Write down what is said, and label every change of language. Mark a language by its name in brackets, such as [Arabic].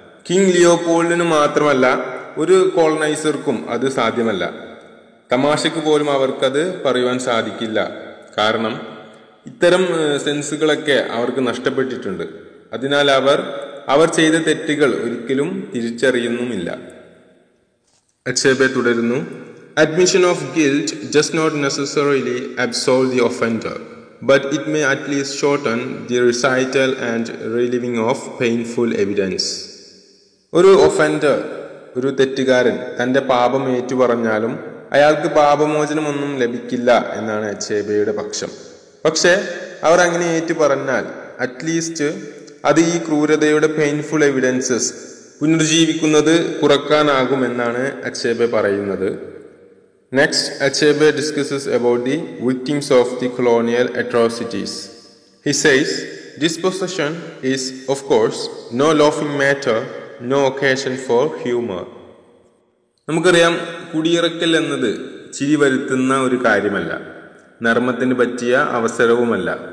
[Malayalam] King ലിയോപോൾഡിന് മാത്രമല്ല, ഒരു കോളനൈസർക്കും അത് സാധ്യമല്ല. തമാശക്ക് പോലും അവർക്കത് പറയുവാൻ സാധിക്കില്ല. കാരണം ഇത്തരം സെൻസുകളൊക്കെ അവർക്ക് നഷ്ടപ്പെട്ടിട്ടുണ്ട്. അതിനാൽ അവർ ചെയ്ത തെറ്റുകൾ ഒരിക്കലും തിരിച്ചറിയുന്നുമില്ല. അച്ചബെ തുടരുന്നു, [English] admission of guilt does not necessarily absolve the offender, but it may at least shorten the recital and reliving of painful evidence. [Malayalam] ഒരു ഒഫൻഡർ, ഒരു തെറ്റുകാരൻ തന്റെ പാപം ഏറ്റുപറഞ്ഞാലും അയാൾക്ക് പാപമോചനമൊന്നും ലഭിക്കില്ല എന്നാണ് അച്ചബെയുടെ പക്ഷം. പക്ഷെ അവർ അങ്ങനെ ഏറ്റുപറഞ്ഞാൽ അറ്റ്ലീസ്റ്റ് അത് ഈ ക്രൂരതയുടെ പെയിൻഫുൾ എവിഡൻസസ് പുനർജീവിക്കുന്നത് കുറക്കാനാകുമെന്നാണ് അച്ചബെ പറയുന്നത്. [English] Next, Achebe discusses about the victims of the colonial atrocities. He says, dispossession is, of course, no laughing matter, no occasion for humor. [Malayalam] നമുക്കറിയാം, കുടിയിറക്കൽ എന്നത് ചിരി വരുത്തുന്ന ഒരു കാര്യമല്ല, നർമ്മത്തിന് പറ്റിയ അവസരവുമല്ല.